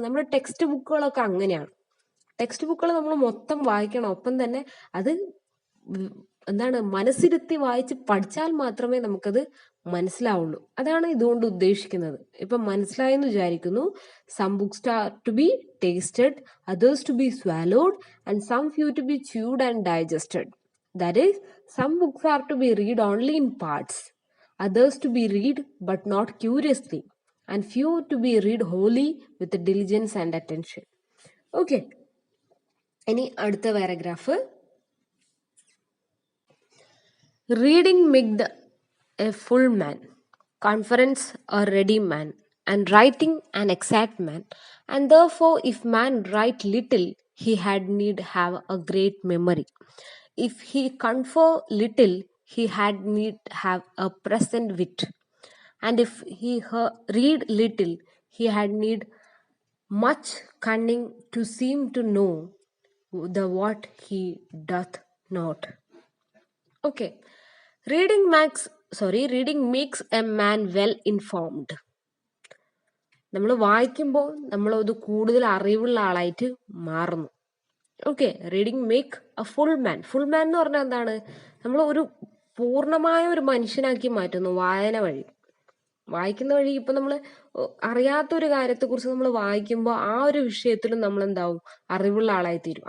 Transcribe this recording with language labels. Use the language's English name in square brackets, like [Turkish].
[Malayalam] നമ്മുടെ ടെക്സ്റ്റ് ബുക്കുകളൊക്കെ അങ്ങനെയാണ്. ടെക്സ്റ്റ് ബുക്കുകൾ നമ്മൾ മൊത്തം വായിക്കണം, ഒപ്പം തന്നെ അത് എന്താണ് മനസ്സിരുത്തി വായിച്ച് പഠിച്ചാൽ മാത്രമേ നമുക്കത് മനസ്സിലാവുള്ളൂ. അതാണ് ഇതുകൊണ്ട് ഉദ്ദേശിക്കുന്നത്. ഇപ്പൊ മനസ്സിലായെന്ന് വിചാരിക്കുന്നു. [English] Some books are to be tasted, others to be swallowed and some few to be chewed and digested. That is, some books are to be read only in parts, others to be read but not curiously, and few to be read wholly with diligence and attention. Okay. [Malayalam] ഇനി അടുത്ത paragraph. [English] Reading makes a full man, conference a ready man, and writing an exact man. And therefore, if man write little, he had need have a great memory. If he confer little, he had need have a present wit. And if he read little, he had need much cunning to seem to know the what he doth not. Okay. Reading makes a man well informed. [Malayalam] നമ്മൾ വായിക്കുമ്പോൾ നമ്മളത് കൂടുതൽ അറിവുള്ള ആളായിട്ട് മാറുന്നു. Okay. [English] Reading make a full man. [Malayalam] Full മാൻ എന്ന് പറഞ്ഞാൽ എന്താണ്? നമ്മൾ ഒരു പൂർണ്ണമായ ഒരു മനുഷ്യനാക്കി മാറ്റുന്നു വായന വഴി. വായിക്കുന്ന വഴി ഇപ്പൊ നമ്മൾ അറിയാത്തൊരു കാര്യത്തെക്കുറിച്ച് നമ്മൾ വായിക്കുമ്പോൾ ആ ഒരു വിഷയത്തിലും നമ്മൾ എന്താവും? അറിവുള്ള ആളായി തീരും.